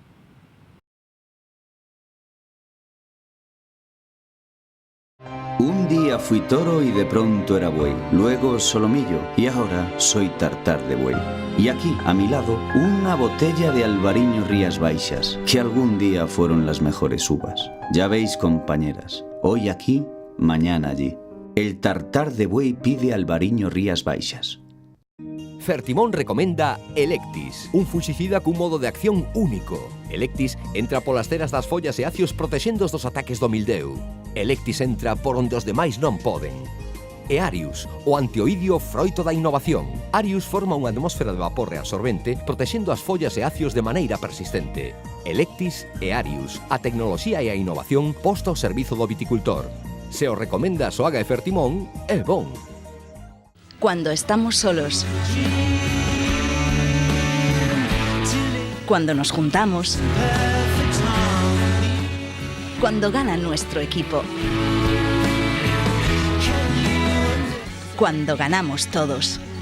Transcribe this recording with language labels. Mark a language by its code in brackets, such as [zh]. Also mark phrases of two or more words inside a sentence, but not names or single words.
[es] Un día fui toro y de pronto era buey, luego solomillo y ahora soy tartar de buey. Y aquí, a mi lado, una botella de Albariño Rías Baixas, que algún día fueron las mejores uvas. Ya veis, compañeras, hoy aquí, mañana allí. El tartar de buey pide Albariño Rías Baixas. [gl] Fertimón recomenda Electis, un fuxicida cun modo de acción único. Electis entra polas ceras das follas e acios protexendo dos ataques do mildeu. Electis entra por onde os demais non poden. E Arius, o antioidio froito da innovación. Arius forma unha atmósfera de vapor reabsorbente protexendo as follas e acios de maneira persistente. Electis e Arius, a tecnoloxía e a innovación posta ao servizo do viticultor. Se o recomenda a Soaga e Fertimón, é bon. [es] Cuando estamos solos. Cuando nos juntamos. Cuando gana nuestro equipo. Cuando ganamos todos.